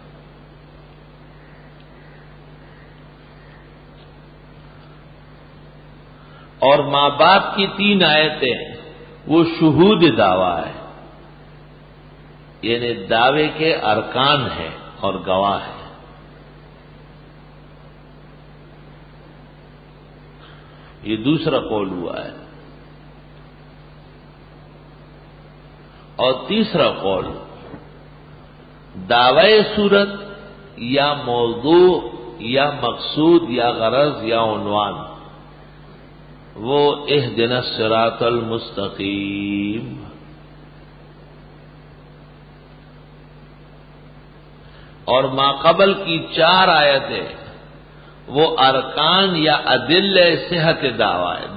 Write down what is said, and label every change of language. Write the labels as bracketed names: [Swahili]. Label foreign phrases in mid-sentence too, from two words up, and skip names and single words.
[Urdu] اور ما بعد کی 3 آیتیں وہ شہود دعویٰ ہے، یعنی دعوے کے ارکان ہیں اور گواہ ہیں۔ یہ دوسرا قول ہوا ہے۔ اور تیسرا قول، دعوی صورت یا موضوع یا مقصود یا غرض یا عنوان، [Arabic] وہ اہدنا الصراط المستقیم۔ [Urdu] اور ما قبل کی 4 آیتیں وہ ارکان یا ادلہ صحت دعویٰ ہے.